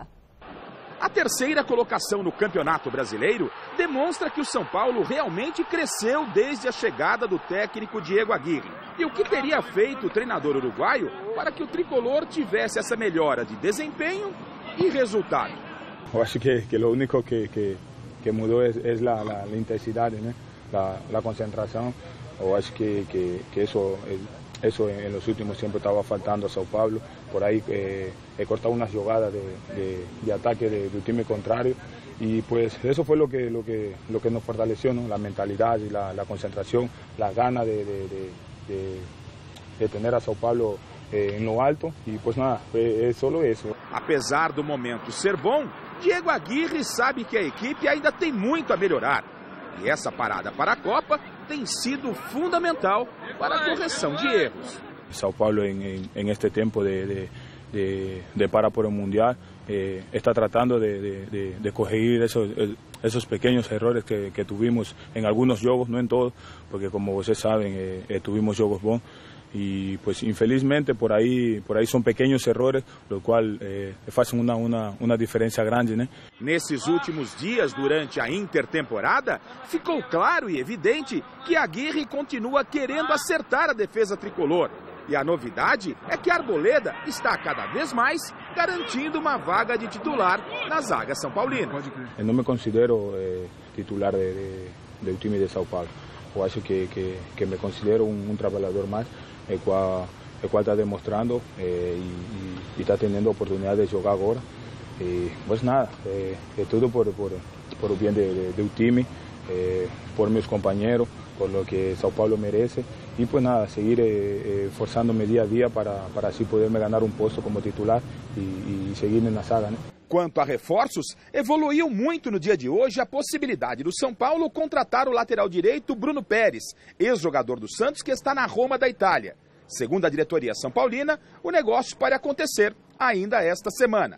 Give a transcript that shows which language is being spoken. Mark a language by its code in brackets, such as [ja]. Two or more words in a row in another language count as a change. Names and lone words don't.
[pt] A terceira colocação no Campeonato Brasileiro demonstra que o São Paulo realmente cresceu desde a chegada do técnico Diego Aguirre. E o que teria feito o treinador uruguaio para que o tricolor tivesse essa melhora de desempenho e resultado? Eu acho que o único que mudou é a intensidade, né? a concentração. Eu acho que [es] eso en los últimos tiempos estaba faltando a Sao Paulo. Por ahí he cortado unas jugadas de ataque del time contrario y pues eso fue lo que nos fortaleció, ¿no? La mentalidad y la concentración, las ganas de tener a Sao Paulo en lo alto y pues nada, es solo eso. [pt] Apesar do momento ser bom, Diego Aguirre sabe que a equipe ainda tem muito a melhorar. E essa parada para a Copa tem sido fundamental para a correção de erros. [es] Sao Paulo en este tiempo de para por el Mundial está tratando de corregir esos pequeños errores que tuvimos en algunos juegos, no en todos, porque como ustedes saben tuvimos juegos bons. Y pues infelizmente por ahí son pequeños errores, lo cual [pt] fazem uma diferença grande, né? Nesses últimos dias, durante a intertemporada, ficou claro e evidente que Aguirre continua querendo acertar a defesa tricolor. E a novidade é que Arboleda está cada vez mais garantindo uma vaga de titular na zaga são paulina. Eu não me considero titular do time de São Paulo. Eu acho que me considero um trabalhador mais, [es] el cual está demostrando y está teniendo oportunidad de jugar ahora. Pues nada, todo por el bien del time, por mis compañeros, por lo que Sao Paulo merece y pues nada, seguir esforzándome día a día para así poderme ganar un puesto como titular y seguir [pt] na saga, né? Quanto a reforços, evoluiu muito no dia de hoje a possibilidade do São Paulo contratar o lateral direito Bruno Pérez, ex-jogador do Santos que está na Roma da Itália. Segundo a diretoria são paulina, o negócio pode acontecer ainda esta semana.